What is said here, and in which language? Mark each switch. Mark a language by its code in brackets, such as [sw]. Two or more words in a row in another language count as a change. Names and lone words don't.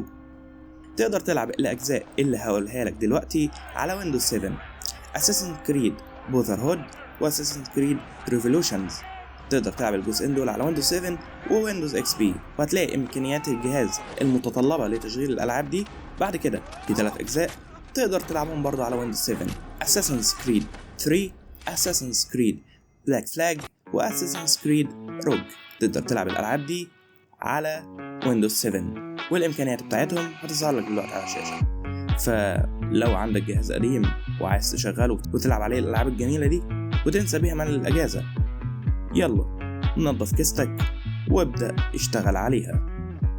[ar] تقدر تلعب الأجزاء اللي هقولها لك دلوقتي على ويندوز 7، Assassin's Creed Brotherhood و Assassin's Creed Revolutions. تقدر تلعب الجزئين دول على ويندوز 7 وويندوز XP، وهتلاقي إمكانيات الجهاز المتطلبة لتشغيل الألعاب دي. بعد كده في 3 أجزاء تقدر تلعبهم برضه على ويندوز 7، Assassin's Creed 3، Assassin's Creed Black Flag و Assassin's Creed Rogue. تقدر تلعب الألعاب دي على ويندوز 7 والإمكانيات بتاعتهم هتظهر لك دلوقتي على الشاشة. فلو عندك جهاز قديم وعايز تشغله وتلعب عليه الألعاب الجميلة دي وتنسى بيها ملل الأجازة، يلا ننظف كيستك وابدأ اشتغل عليها.